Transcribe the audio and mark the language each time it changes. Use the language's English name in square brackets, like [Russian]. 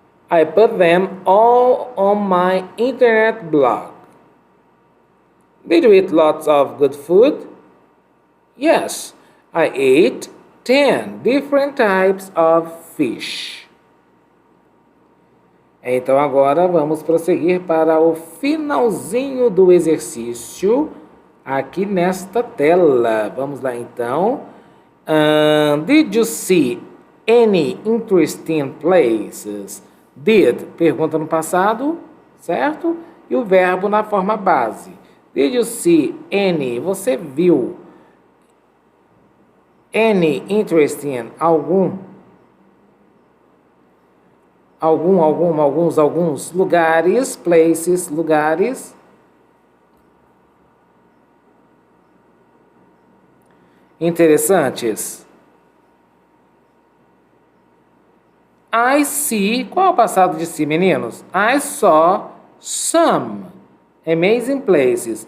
[English] I put them all on my internet blog. Did you eat lots of good food? Yes, I ate 10 different types of fish. [Portuguese] Então agora vamos prosseguir para o finalzinho do exercício aqui nesta tela. Vamos lá então. [English] Did you see any interesting places? [Portuguese] Did, pergunta no passado, certo? E o verbo na forma base. [English] Did you see any? [Portuguese] Você viu [English] any interesting? [Portuguese] Alguns lugares, places, lugares. Interessantes. [English] I see. [Portuguese] Qual é o passado de see, meninos? [English] I saw some amazing places.